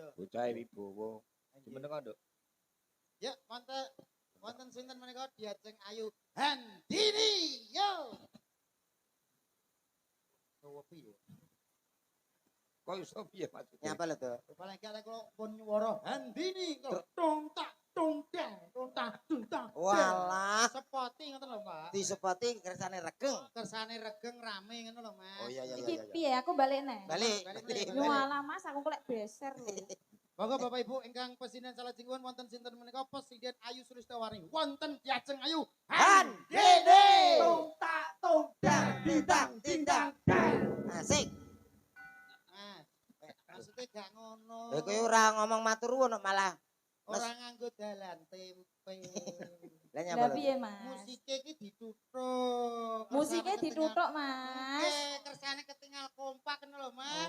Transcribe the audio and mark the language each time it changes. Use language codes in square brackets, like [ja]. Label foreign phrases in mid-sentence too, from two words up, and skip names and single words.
[jv] Bocah wibowo. Jenenge kok, Nduk? Ya, wonten sinten menika Diajeng Ayu Handini. Yo. Sowo piye? Kok iso piye maksudnya? Nyapa lho to? Paling gak kula pun nyuwara Handini kok tung tak tung dang tung tak tung tak. Walah, Sepoti ngoten lho, Pak. disepati kersane regeng. Kersane regeng rame ngono lho, Mas. Oh iya iya Iki iya. iya. piye aku balik neh. Balik. Balik. Lho alah Mas aku kok lek beser lho. Monggo Bapak Ibu ingkang presiden salajengipun wonten sinten menika Presiden Ayu Sulistawari. Wonten Diajeng Ayu Handini. Tung tak tung dang Dindang, dindang, dang. Asik. Ah, maksudnya gak ngono. Kowe ora ngomong matur nuwun kok malah Ora nganggo dalan tempe. lah nyapa Lah lho. piye Mas? Musike iki dituthuk. Musiknya Kersane dituthuk ketinggal- Mas. Kersane ketinggal kompak ngono lho, Mas.